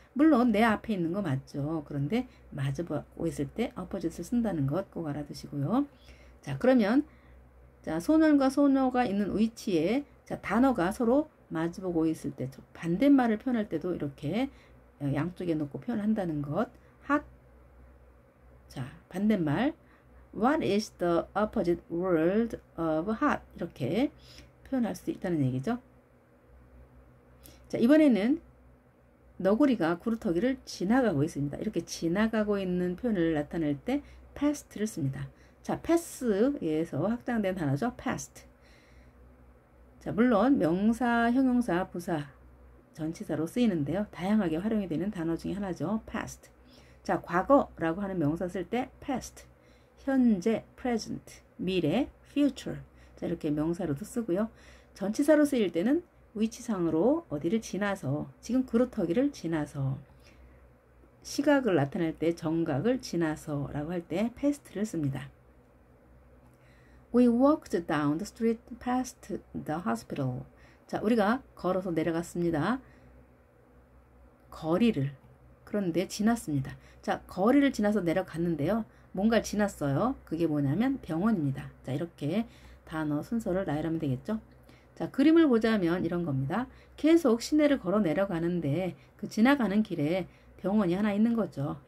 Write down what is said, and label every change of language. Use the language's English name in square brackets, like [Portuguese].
[Korean] 물론 내 앞에 있는 거 맞죠. 그런데 마주보고 있을 때 opposite을 쓴다는 것 꼭 알아두시고요. 자, 그러면 자, 소년과 소녀가 있는 위치에 자, 단어가 서로 마주보고 있을 때 반대말을 표현할 때도 이렇게 양쪽에 놓고 표현한다는 것. [English] hot 자, 반대말 What is the opposite word of hot? [Korean] 이렇게 표현할 수 있다는 얘기죠. 자, 이번에는 너구리가 구루터기를 지나가고 있습니다. 이렇게 지나가고 있는 표현을 나타낼 때 past를 씁니다. 자, pass에서 확장된 단어죠. [English] past. [Korean] 자, 물론 명사, 형용사, 부사, 전치사로 쓰이는데요. 다양하게 활용이 되는 단어 중에 하나죠. past. 자, 과거라고 하는 명사 쓸 때 past, 현재, present, 미래, future. 자, 이렇게 명사로도 쓰고요. 전치사로 쓰일 때는 위치상으로 어디를 지나서, 지금 그루터기를 지나서, 시각을 나타낼 때 정각을 지나서 라고 할 때 past를 씁니다. [English] We walked down the street past the hospital. [Korean] 자, 우리가 걸어서 내려갔습니다. 거리를. 그런데 지났습니다. 자, 거리를 지나서 내려갔는데요. 뭔가를 지났어요. 그게 뭐냐면 병원입니다. 자, 이렇게 단어 순서를 나열하면 되겠죠. 자, 그림을 보자면 이런 겁니다. 계속 시내를 걸어 내려가는데 그 지나가는 길에 병원이 하나 있는 거죠.